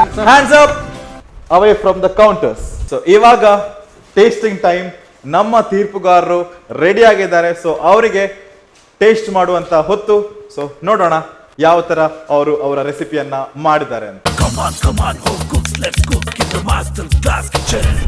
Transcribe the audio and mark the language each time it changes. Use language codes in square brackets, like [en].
[en] Hands up away from the counters. [kn] So ಇವಾಗ tasting time. ನಮ್ಮ ತೀರ್ಪುಗಾರರು ready ಆಗಿದ್ದಾರೆ. So ಅವರಿಗೆ ಟೇಸ್ಟ್ ಮಾಡುವಂತ ಹೊತ್ತು. ಸೊ ನೋಡೋಣ ಯಾವ ತರ ಅವರು ಅವರ ರೆಸಿಪಿಯನ್ನ ಮಾಡಿದ್ದಾರೆ ಅಂತ. [en] Come on, home cooks, let's cook in the Master Class Kitchen.